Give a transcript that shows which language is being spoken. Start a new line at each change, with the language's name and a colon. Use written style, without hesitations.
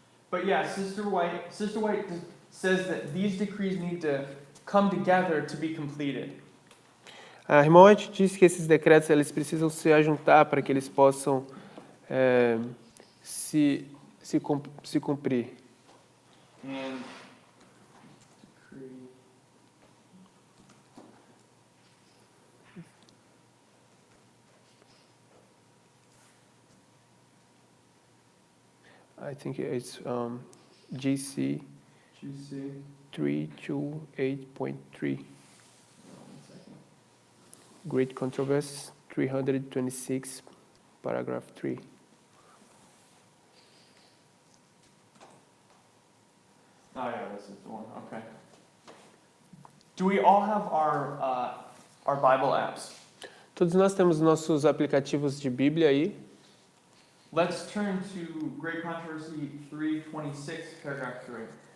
English: But yeah, Sister White says that these decrees need to come together to be completed.
Portuguese: A irmã White diz que esses decretos eles precisam se ajuntar para que eles possam se cumprir.
English: And I think it's GC GC. 328.3. Great Controversy 326, paragraph 3. Oh yeah, this is the one. Okay. Do we all have our Bible apps?
Portuguese: Todos nós temos nossos aplicativos de Bíblia aí.
English: Let's turn to Great Controversy 326, paragraph 3.